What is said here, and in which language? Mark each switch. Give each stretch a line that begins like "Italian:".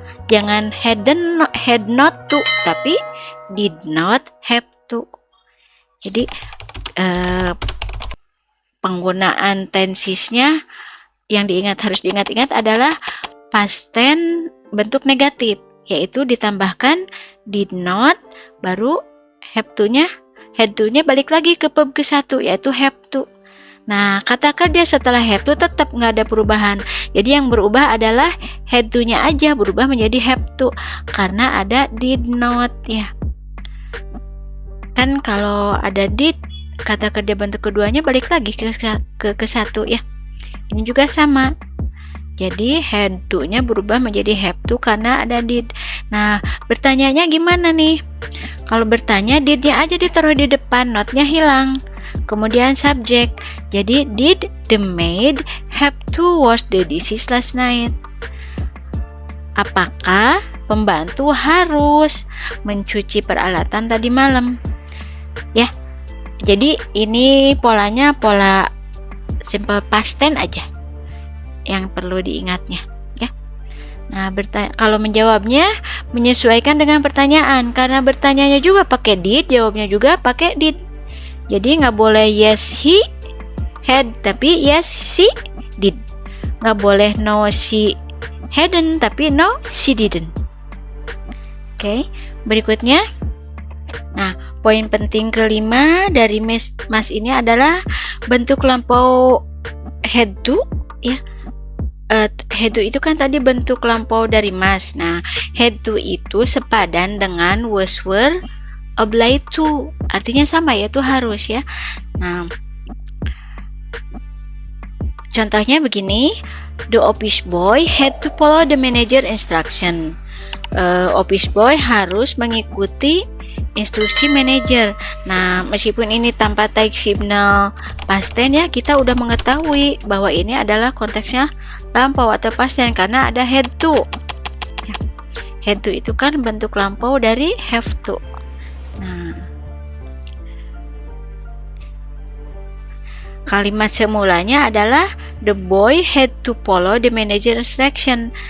English: Jangan had not to, tapi did not have to.
Indonesian: Jadi penggunaan tensesnya yang harus diingat-ingat adalah past tense bentuk negatif, yaitu ditambahkan
English: did not,
Indonesian: baru have to-nya balik lagi ke verb ke satu, yaitu have to. Nah, kata kerja setelah have to tetap nggak ada perubahan. Jadi yang berubah adalah had to-nya aja berubah menjadi have to karena ada did not ya. Kan kalau ada did, kata kerja bentuk keduanya balik lagi ke satu ya. Ini juga sama. Jadi had to-nya berubah menjadi have to karena ada did. Nah, bertanyanya gimana nih? Kalau bertanya, did-nya aja ditaruh di depan, not-nya hilang. Kemudian subjek.
English: Jadi did the maid have to wash the dishes last night?
Indonesian: Apakah pembantu harus mencuci peralatan tadi malam? Ya. Jadi ini polanya pola simple past tense aja yang perlu diingatnya ya. Nah, kalau menjawabnya menyesuaikan dengan pertanyaan, karena bertanyanya juga pakai did, jawabnya juga pakai did. Jadi nggak boleh
English: yes he had,
Indonesian: tapi
English: yes she did.
Indonesian: Nggak boleh
English: no she hadn't,
Indonesian: tapi
English: no she didn't.
Indonesian: Oke, berikutnya. Nah, poin penting kelima dari must ini adalah bentuk lampau had to ya. Had to itu kan tadi bentuk lampau dari must. Nah, had to itu sepadan dengan was were obliged to, artinya sama, yaitu harus ya. Nah, contohnya begini.
English: The office boy had to follow the manager instruction.
Indonesian: Office boy harus mengikuti instruksi manajer. Nah, meskipun ini tanpa take signal past tense ya, kita udah mengetahui bahwa ini adalah konteksnya lampau atau past tense karena ada had to. Ya. Had to itu kan bentuk lampau dari have to. Nah, kalimat semulanya adalah
English: the boy had to follow the manager instruction.